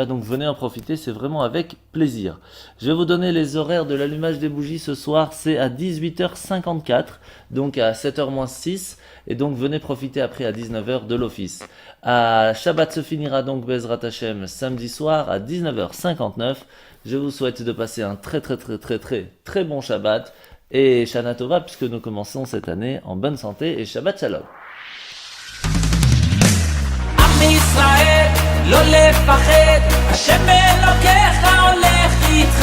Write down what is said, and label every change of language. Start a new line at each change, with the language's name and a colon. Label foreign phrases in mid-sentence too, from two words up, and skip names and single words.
French: Donc venez en profiter, c'est vraiment avec plaisir. Je vais vous donner les horaires de l'allumage des bougies ce soir, c'est à 18h54, donc à 7h-6, et donc venez profiter après à 19h de l'office. Shabbat se finira donc
Hebrew: בעזרת השם
French: samedi soir à 19h59. Je vous souhaite de passer un très bon Shabbat et
Hebrew: שנה טובה,
French: puisque nous commençons cette année en bonne santé, et
Hebrew: שבת שלום. עם ישראל, לא לפחד, השם אלוקיך הולך איתך.